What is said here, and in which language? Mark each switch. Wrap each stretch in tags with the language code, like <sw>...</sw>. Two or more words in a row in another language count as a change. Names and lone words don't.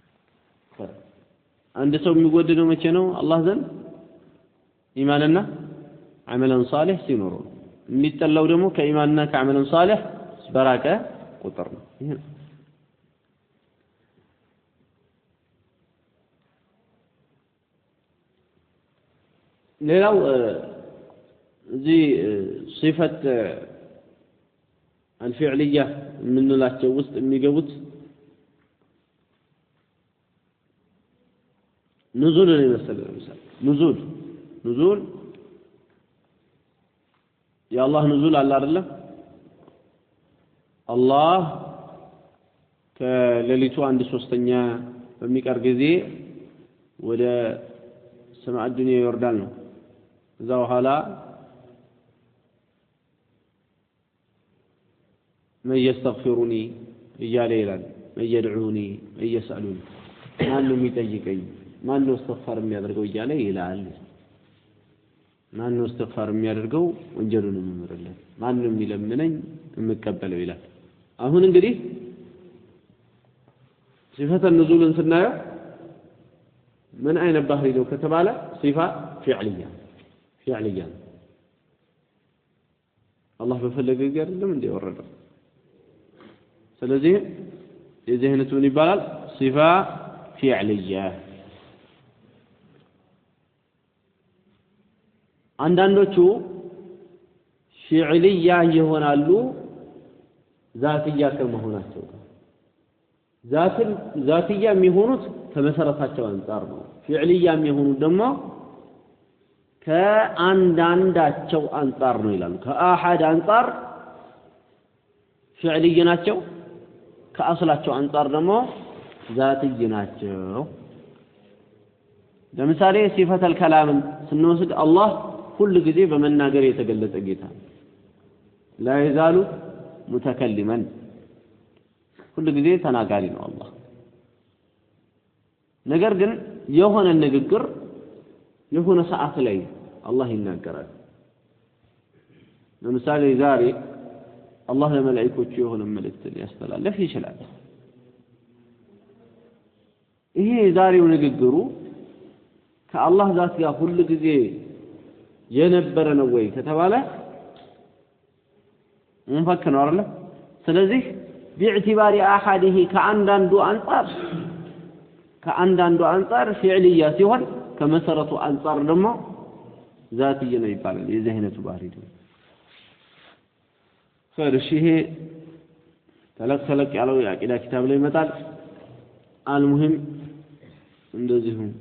<am>አንድ ሰው የሚወደደው መቼ ነው አላህ ዘንድ ኢማንና</am> <ar>عملا صالحا</ar> <am>ሲኖር የሚጠላው ደግሞ ከኢማንና ከአመለን ሷሊህ በራቀ ቁጥር ነው ይሄ ሌላው እዚህ صفه الفعليه የምንላቸው ውስጥ የሚገቡት</am> <ar>نزول المثل مثلا نزول يا الله نزول على الله الله</ar> <am>ከሌሊቱ አንድ ሶስተኛ በሚቀር ጊዜ ወደ</am> <ar>سماء الدنيا</ar> <am>ይወርዳል ነው እዛ በኋላ</am> <ar>من يستغفرني</ar> <am>እያለ ይላል</am> <ar>من يدعوني من يسألوني</ar> <am>ማነው የሚጠይቀኝ ማነው استغفار የሚያደርገው እያለ ይላል ማነው استغفار የሚያደርገው ወንጀሉን የሚምርልን ማነው የሚለምነኝ የምቀበለው ይላል አሁን እንግዲህ</am> <ar>صفة النزول</ar> <am>ስናየው ምን አይነት ባህሪ ነው ከተባለ</am> <ar>صفة فعلية</ar> <am>الله በፈለገ ጊዜ አይደለም እንደ ወረደው ስለዚህ የዚህ አይነቱ ምን ይባላል</am> <ar>صفة فعلية</ar> <am>አንዳንዶቹ ፊዕልያ ይሆናሉ ዛትያ ከመሆናቸው ዛትያ የሚሆኑት ከመሰረታቸው አንፃር ነው ፊዕልያ የሚሆኑት ደግሞ ከአንዳንዳቸው አንፃር ነው ይላሉ ከአሐድ አንፃር ፊዕልይ ናቸው ከአስላቸው አንፃር ደግሞ ዛትይ ናቸው ለምሳሌ</am> <ar>صفة الكلام</ar> <am>ስንወስድ አላህ كل ጊዜ በመናገር የተገለጸ ጌታ</am> <ar>لا يزال متكلما</ar> <am>كل ጊዜ ተናጋሪ ነው አላህ ነገር ግን የሆነ ንግግር የሆነ ሰዓት ላይ አላህ ይናገራል ለምሳሌ ዛሬ አላህ ለመላእክቶቹ የሆነ መልእክት ሊያስተላልፍ ይችላል ይሄ ዛሬው ንግግሩ ከአላህ ዛት ጋር ሁሉ ጊዜ የነበረ ነው ወይ ከተባለ منفك ነው አይደል ስለዚህ</am> <ar>باعتبار احده</ar> <am>ከአንዳንዱ አንፃር ፊዕልያ ሲሆን ከመሰረቱ አንፃር ደግሞ ዛትይ ነው ይባላል የዚህ አይነቱ ባህሪ ነው ፈርሺህ ተለቅ ያለው የአቂዳ ኪታብ ላይ ይመጣል አልሙሂም እንደዚሁ</am>